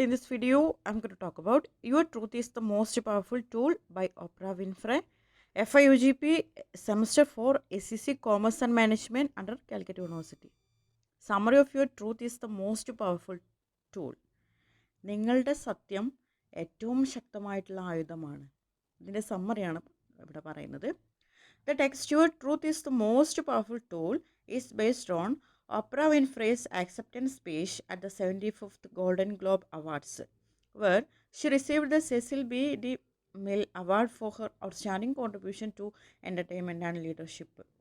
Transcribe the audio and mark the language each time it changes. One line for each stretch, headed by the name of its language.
English: In this video, I'm going to talk about Your Truth is the Most Powerful Tool by Oprah Winfrey, FIUGP Semester 4 SEC Commerce and Management under Calicut University. Summary of Your Truth is the Most Powerful Tool.
Malayalam: നിങ്ങളുടെ സത്യം ഏറ്റവും ശക്തമായിട്ടുള്ള ആയുധമാണ്. ഇതിൻ്റെ സമ്മറിയാണ് ഇവിടെ പറയുന്നത്.
English: The text Your Truth is the Most Powerful Tool is based on Oprah Winfrey's acceptance speech at the 75th Golden Globe Awards, where she received the Cecil B. DeMille Award for her outstanding contribution to entertainment and leadership.